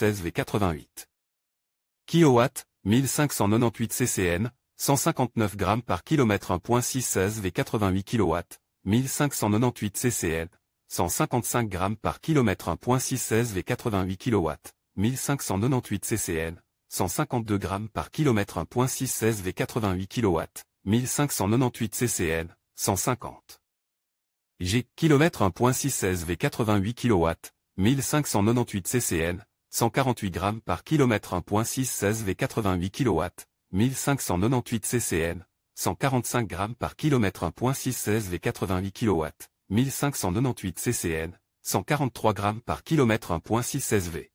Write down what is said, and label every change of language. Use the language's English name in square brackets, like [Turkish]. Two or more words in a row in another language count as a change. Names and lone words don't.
[French] SV 88 kW, 1598 ccn, 159 g par km 1.6 SV 88 kW, 1598 ccn, 155 g par km 1.6 SV 88 kW, 1598 ccn, 152 g par km 1.6 SV 88 kW, 1598 ccn, 150 G km 1.6 SV 88 kW, 1598 ccn, 148 grammes par kilomètre 1.616 V 88 kW, 1598 ccN, 145 grammes par kilomètre 1.616 V 88 kW, 1598 ccN, 143 grammes par kilomètre 1.616 V.